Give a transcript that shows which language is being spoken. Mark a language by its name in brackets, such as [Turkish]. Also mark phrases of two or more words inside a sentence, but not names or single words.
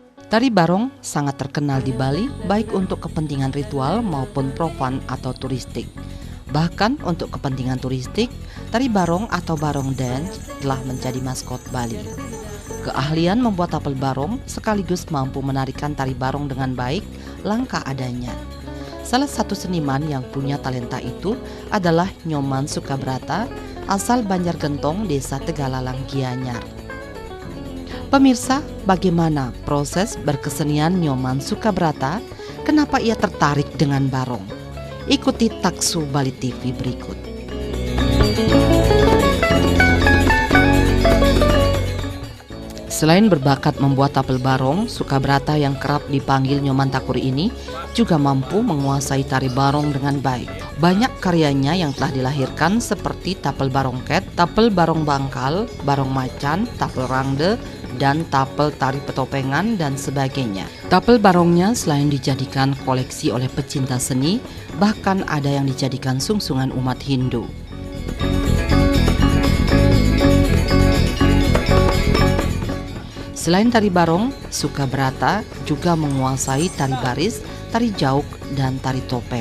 [Indonesian] Tari barong sangat terkenal di Bali baik untuk kepentingan ritual maupun profan atau turistik. Bahkan untuk kepentingan turistik, tari barong atau [English] barong dance [Indonesian] telah menjadi maskot Bali. Keahlian membuat tapel barong sekaligus mampu menarikan tari barong dengan baik langka adanya. Salah satu seniman yang punya talenta itu adalah Nyoman Sukabrata, asal Banjargentong, Desa Tegalalang, Gianyar. Pemirsa, bagaimana proses berkesenian Nyoman Sukabrata? Kenapa ia tertarik dengan barong? Ikuti Taksu Bali TV berikut. Selain berbakat membuat tapel barong, Sukabrata yang kerap dipanggil Nyoman Takur ini juga mampu menguasai tari barong dengan baik. Banyak karyanya yang telah dilahirkan seperti tapel barongket, tapel barong bangkal, barong macan, tapel rangde, dan tapel tari petopengan dan sebagainya. Tapel barongnya selain dijadikan koleksi oleh pecinta seni, bahkan ada yang dijadikan sungsungan umat Hindu. Selain tari barong, Sukabrata juga menguasai tari baris, tari jauk, dan tari topeng.